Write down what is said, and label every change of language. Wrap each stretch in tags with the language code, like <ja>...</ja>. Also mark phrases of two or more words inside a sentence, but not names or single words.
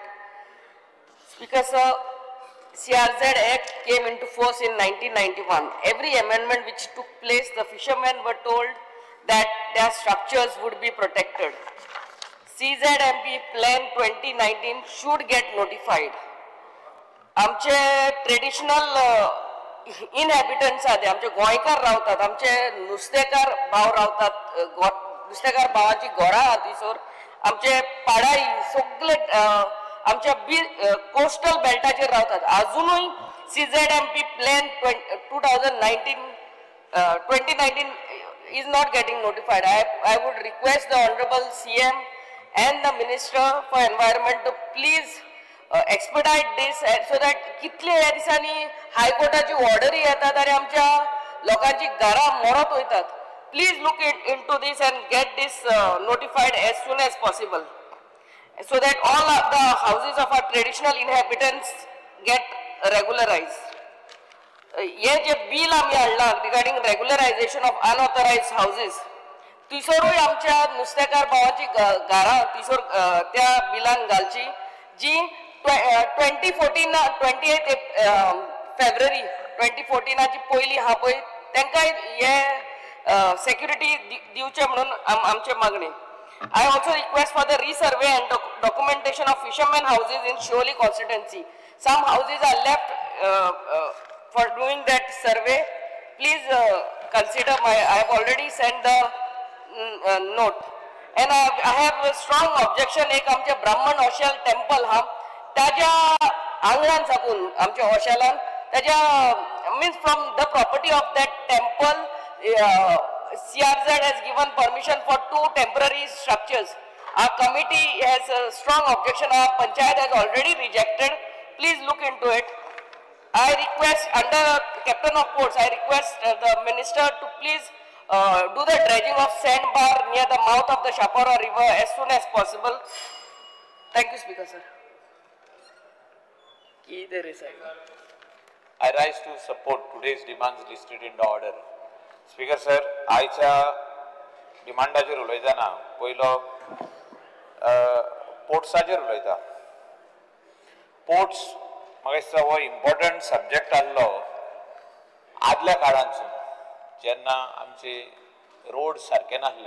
<en>Speaker sir, CRZ Act came into force in 1991. Every amendment which took place, the fishermen were told that their structures would be protected. CZMP Plan 2019 should get notified.</en> <kok>आमचे</kok> <en>traditional inhabitants</en> <kok>आहात, आमचे गोंयकार रावतात, आमचे नुस्तेकार भाव रावतात, नुस्तेकार भावाची घोरां आहात थंयसर, आमचे पाडाई सगळे आमच्या कोस्टल बेल्टाचेर रावतात.</kok> <en>अजूनय CZMP Plan 2019 is not getting notified. I would request the Honorable CM and the Minister for Environment to please expedite this so that</en> <kok>कितले ह्या दिसांनी हायकोर्टाची ऑर्डरी येतात आणि आमच्या लोकांची घरां मोडत वयतात.</kok> <en>Please look into this and get this notified as soon as possible, so that all of the houses of our traditional inhabitants get regularized.</en> <kok>हे जे</kok> <en>bill</en> <kok>आम्ही हाडला</kok> <en>regarding regularization of unauthorized houses,</en> <kok>तिसरूय आमच्या नुस्तेकार भावाची घरां तिसर त्या बिलान घालची, जी 28 फेब्रुवारी 2014 ची पहिली हा पळय तांकां हे सेक्युरिटी दिवचे म्हणून आमचे मागणी.</kok> <en>I also request for the resurvey and documentation of fishermen houses in Shioli constituency. Some houses are left for doing that survey. Please consider I have already sent the note. And I have a strong objection.</en> <kok>एक आमचे ब्राह्मण हॉस्टेल टेम्पल हा ताज्या आंगणान साकून आमच्या हॉस्टेलान ताज्या</kok> <en>means from the property of that temple, CRZ has given permission for 2 temporary structures. Our committee has a strong objection. Our panchayat has already rejected. Please look into it. I request, under Captain of Ports, I request the Minister to please do the dredging of sandbar near the mouth of the Shapora River as soon as possible. Thank you, Speaker, sir. I rise to support today's demands listed in the order. Speaker sir,</en> <kok>आयच्या डिमांडाचेर उलयतना पयलो पोर्ट्साचेर उलयता. पोर्ट्स म्हाका दिसता हो</kok> <en>important subject</en> <kok>आसलो आदल्या काळांसून, जेन्ना आमचे रोड सारके नासले.</kok>